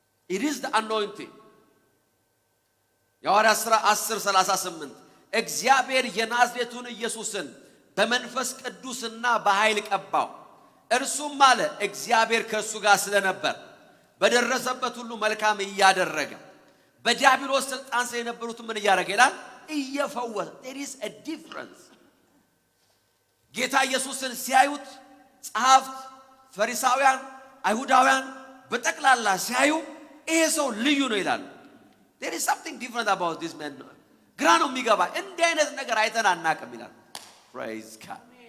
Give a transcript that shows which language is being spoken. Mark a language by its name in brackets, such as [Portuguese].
[English] it is the anointing. [Amharic] የሐዋርያት ሥራ 10:38 እግዚአብሔር የናዝሬቱን ኢየሱስን በመንፈስ ቅዱስና በኃይል ቀባው። እርሱም አለ እግዚአብሔር ከሱ ጋር ስለነበር በደረሰበት ሁሉ መልካም እያደረገ በዲያብሎስ ስልጣን ስለነበሩት ምን እያደረገ ይላል? እየፈወሰ። [English] there is a difference. [Amharic] ጌታ ኢየሱስን ሲያዩት ጸሐፍት፣ ፈሪሳውያን፣ አይሁዳውያን በጠቅላላ ሲያዩ ይሄ ሰው ልዩ ነው ይላሉ። [English] there is something different about this man. [Amharic] ግራ ነው የሚገባ እንዲህ አይነት ነገር አይተን አናውቅም ይላል። [English] praise God.